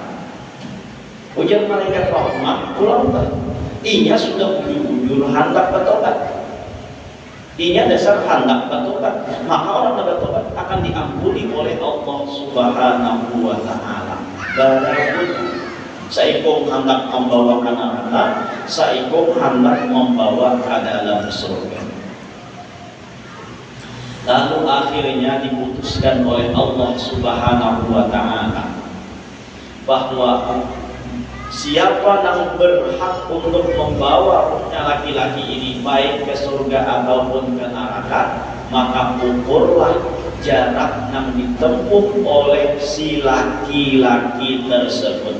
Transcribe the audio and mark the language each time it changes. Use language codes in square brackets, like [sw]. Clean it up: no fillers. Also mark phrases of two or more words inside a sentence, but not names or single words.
[bjn] Ujar malaikat rahmat pulang inya sudah bujur hendak bertobat. [id] Inya dasar hendak bertobat, maka orang bertobat akan diampuni oleh Allah [ar] Subhanahu wa Ta'ala. [bjn] Badapun saikung hendak membawa ke neraka, saikung hendak membawa ke dalam surga. [id] Lalu akhirnya diputuskan oleh Allah [ar] Subhanahu wa Ta'ala [id] bahwa siapa yang berhak untuk membawa rohnya laki-laki ini baik ke surga ataupun ke neraka, maka ukurlah jarak yang ditempuh oleh si laki-laki tersebut.